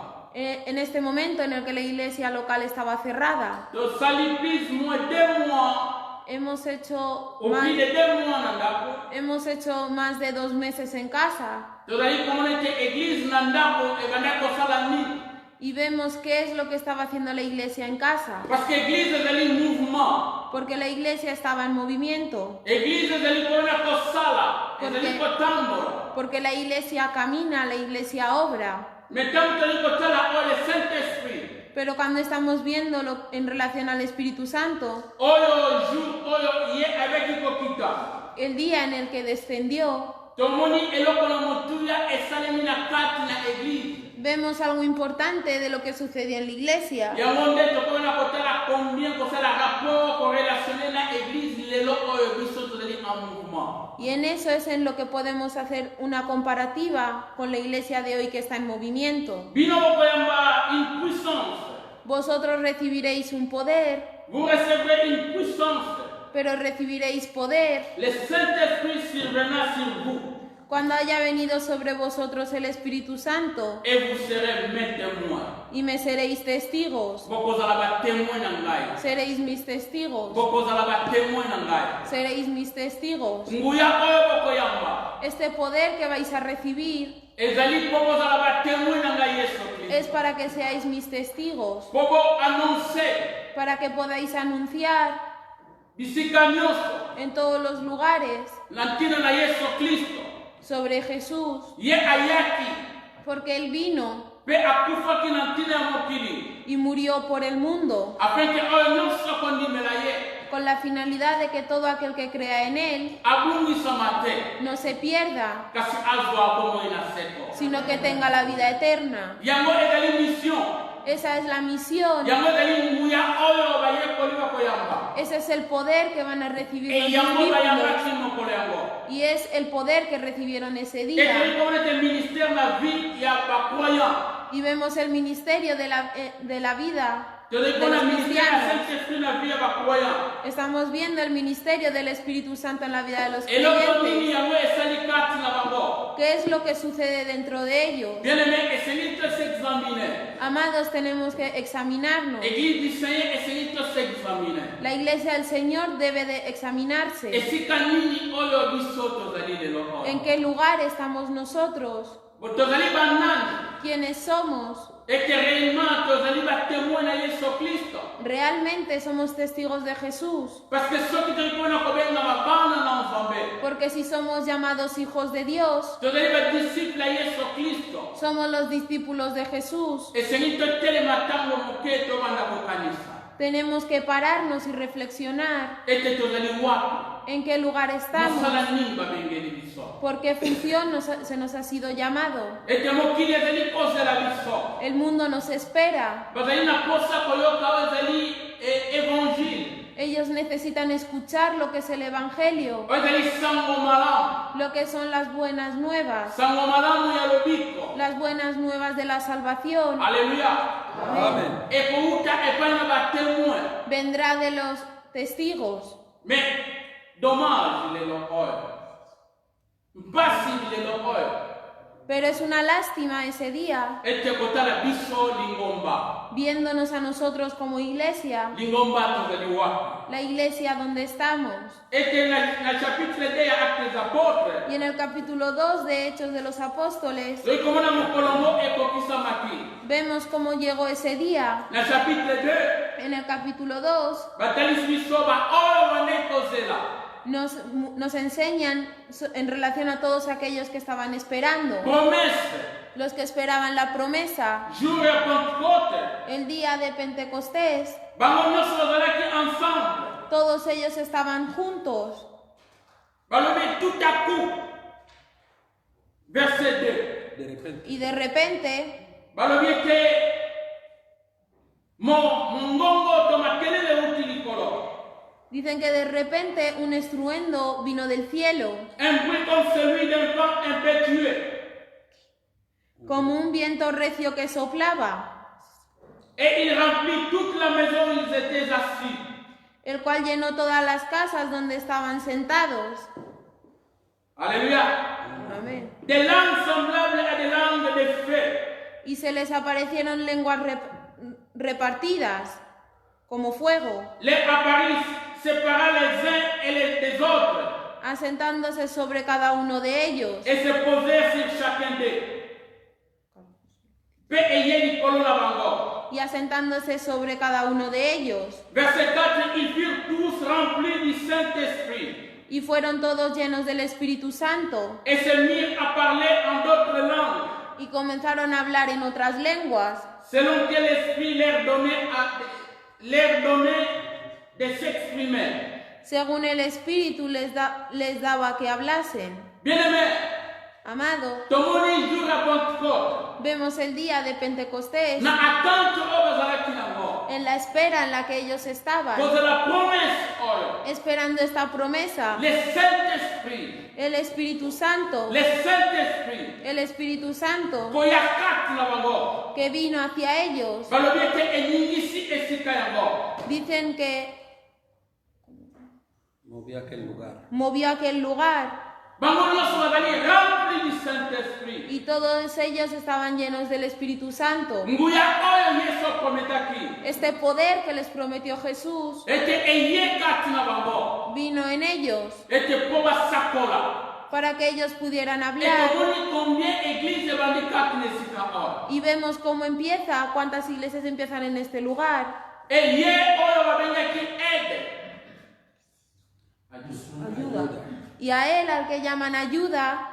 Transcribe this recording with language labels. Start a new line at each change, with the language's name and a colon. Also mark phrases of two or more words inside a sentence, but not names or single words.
Spanish: En este momento en el que la iglesia local estaba cerrada.
French: tosali plus moins 2 mois.
Spanish: Hemos hecho
French: Au plus de 2 mois
Lingala: na ndako.
Spanish: Hemos hecho más de 2 meses en casa
Lingala: tozali komona ete église na ndako ebandaki kosala nini.
Spanish: y vemos qué es lo que estaba haciendo la iglesia en casa.
French: Parce que
Lingala: église ezali mouvement.
Spanish: Porque la iglesia estaba en movimiento.
Lingala: Église ezali komona kosala. ezali kotambola.
Spanish: Porque la iglesia camina, la iglesia obra.
Lingala: Mais ntango tozali kotala oyo le Saint-Esprit.
Spanish: Pero cuando estamos viéndolo en relación al Espíritu Santo,
Lingala: oyo jour oyo ye abeki kokita.
Spanish: el día en el que descendió,
Lingala: tomoni eloko na motuya esalemi na kati na église.
Spanish: vemos algo importante de lo que sucedió en la iglesia.
Lingala: yango nde tokoki kotala combien kosala rapport korelationne na église lelo oyo biso tozali
French: en mouvement.
Spanish: Y en eso es en lo que podemos hacer una comparativa con la iglesia de hoy que está en movimiento.
Lingala: bino bokoyamba
French: une puissance.
Spanish: Vosotros recibiréis un poder,
French: Vous recevrez une puissance.
Spanish: pero recibiréis poder
French: Le Saint-Esprit surviendra sur vous.
Spanish: cuando haya venido sobre vosotros el Espíritu Santo,
French: Et vous serez mes témoins.
Spanish: y me seréis testigos.
Lingala: Bokozala ba témoin na ngai.
Spanish: Seréis mis testigos.
Lingala: Bokozala ba témoin na ngai.
Spanish: Seréis mis testigos.
Lingala: Nguya oyo bokoyamba.
Spanish: Este poder que vais a recibir
Lingala: ezali mpo bozala ba témoin na ngai Yesu Kristo.
Spanish: es para que seáis mis testigos,
Lingala: Mpo annoncer
Spanish: para que podáis anunciar
Lingala: bisika nyonso
Spanish: en todos los lugares
Lingala: na ntina na Yesu Kristo.
Spanish: sobre Jesús,
Lingala: Ye ayaki
Spanish: porque Él vino
Lingala: mpe akufaki na ntina ya mokili
Spanish: y murió por el mundo,
French: afin ke
Lingala: oyo nyonso kondimela ye
Spanish: con la finalidad de que todo aquel que crea en Él
Lingala: abungisama te
Spanish: no se pierda,
Lingala: kasi azwa bomoi na seko.
Spanish: sino que tenga la vida eterna.
Lingala: Yango ezali mission.
Spanish: Esa es la misión,
Lingala: Yango ezali nguya oyo bayekoli bakoyamba.
Spanish: ese es el poder que van a recibir E los
Lingala: yango
Spanish: discípulos,
Lingala: bayambaki mokolo yango.
Spanish: y es el poder que recibieron ese día.
Lingala: ezali komona ete ministère na vie ya bacroyant.
Spanish: Y vemos el ministerio de la vida
Lingala: tozali
Spanish: de
Lingala: komona
Spanish: los
Lingala: ministère ya
Spanish: cristianos.
Lingala: Saint-Esprit na vie ya bacroyant.
Spanish: Estamos viendo el ministerio del Espíritu Santo en la vida de los
Lingala: eloko nini
Spanish: creyentes.
Lingala: yango esali kati na bango.
Spanish: ¿Qué es lo que sucede dentro de ellos?
Lingala: Bien-aimé, esengeli tosexamine.
Spanish: Amados, tenemos que examinarnos.
French: Église du Seigneur
Lingala: esengeli tosexamine.
Spanish: La iglesia del Señor debe de examinarse.
Lingala: esika nini oyo biso tozali lelo oyo.
Spanish: ¿En qué lugar estamos nosotros?
Lingala: Tozali banani.
Spanish: quiénes somos.
French: et que réellement
Lingala: tozali batémoin na Yesu Kristo.
Spanish: Realmente somos testigos de Jesús.
French: Parce que
Lingala: soki toyei mpona kobengama bana na Nzambe,
Spanish: Porque si somos llamados hijos de Dios,
Lingala: tozali badisciple ya Yesu Kristo.
Spanish: somos los discípulos de Jesús.
Lingala: Esengi totelema ntango moke tobanda kokanisa
Spanish: Tenemos que pararnos y reflexionar
Lingala: ete tozali wapi,
Spanish: en qué lugar estamos,
Lingala: mosala nini babengeli biso,
Spanish: por qué función se nos ha sido llamado.
Lingala: ete mokili ezali kozela biso,
Spanish: El mundo nos espera.
Lingala: bazali na posa koyoka oyo ezali évangile,
Spanish: Ellos necesitan escuchar lo que es el Evangelio,
Lingala: oyo ezali sango malamu,
Spanish: lo que son las buenas nuevas,
Lingala: sango malamu ya lobiko.
Spanish: las buenas nuevas de la salvación. Alleluya. Amen.
Lingala: Ekouta epai na batémoin.
Spanish: Vendrá de los testigos.
French: Mais dommage
Lingala: lelo oyo, mpasi lelo oyo,
Spanish: Pero es una lástima ese día,
Lingala: ete kotala biso lingomba,
Spanish: viéndonos a nosotros como iglesia,
Lingala: lingomba tozali wapi,
Spanish: la iglesia donde estamos.
Lingala: ete na chapitre 2 ya Actes des Apôtres,
Spanish: Y en el capítulo 2 de Hechos de los Apóstoles,
Lingala: toyi komona mokolo ngo ekokisamaki.
Spanish: vemos cómo llegó ese día.
Lingala: Na chapitre 2
Spanish: En el capítulo 2
Lingala: batalisi biso baoyo bane kozela
Spanish: nos enseñan en relación a todos aquellos que estaban esperando,
Lingala: promesse,
Spanish: los que esperaban la promesa,
Lingala: jour ya Pentecôte,
Spanish: el día de Pentecostés.
Lingala: bango nyonso bazalaki ensemble,
Spanish: Todos ellos estaban juntos.
Lingala: balobi
French: tout à coup, verset 2,
Spanish: De repente. Y de repente
Lingala: balobi ete mongongo to makelele euti likolo,
Spanish: dicen que de repente un estruendo vino del cielo,
French: un bruit comme celui d'un vent impétueux,
Spanish: como un viento recio que soplaba,
French: et il remplit toute la maison où ils étaient assis.
Spanish: el cual llenó todas las casas donde estaban sentados.
French: Alléluia.
Spanish: Amén.
French: Des langues semblables à des langues de feu,
Spanish: Y se les aparecieron lenguas repartidas como fuego,
French: les apparus séparant les uns et les autres,
Spanish: asentándose sobre cada uno de ellos,
French: et se posèrent sur chacun d'eux.
Lingala: Pe eye likolo na bango.
Spanish: y asentándose sobre cada uno de ellos.
French: Verset 4, ils furent tous remplis du Saint-Esprit
Spanish: Y fueron todos llenos del Espíritu Santo,
French: et se mirent à parler en d'autres langues,
Spanish: y comenzaron a hablar en otras lenguas,
French: selon que l'Esprit leur donnait de s'exprimer.
Spanish: según el Espíritu les daba que hablasen.
French: Bien-aimés,
Spanish: Amado,
Lingala: tomoni
French: jour à Pentecôte,
Spanish: vemos el día de Pentecostés
Lingala: na attente oyo bazalaki nango,
Spanish: en la espera en la que ellos estaban,
French: cause la promesse oyo,
Spanish: esperando esta promesa,
French: le Saint-Esprit,
Spanish: el Espíritu Santo,
French: le Saint-Esprit,
Spanish: el Espíritu Santo
Lingala: koya kati na bango,
Spanish: que vino hacia ellos.
Lingala: balobi ete eningisi esika yango.
Spanish: Dicen que Movió aquel lugar. movió aquel lugar
Lingala: Bango nyonso bazali
French: remplis du Saint-Esprit.
Spanish: y todos ellos estaban llenos del Espíritu Santo.
Lingala: Nguya oyo Yesu aprometaki,
Spanish: Este poder que les prometió Jesús
Lingala: ete eye kati na bango,
Spanish: vino en ellos
Lingala: ete po basakola.
Spanish: para que ellos pudieran
French: Et
Spanish: hablar.
Lingala: tomoni combien église ebandi kati na esika oyo.
Spanish: Y vemos cómo empieza, cuántas iglesias empiezan en este lugar.
Lingala: Et ye oyo babengaki aide.
Spanish: Ayuda. Y a él, al que llaman ayuda,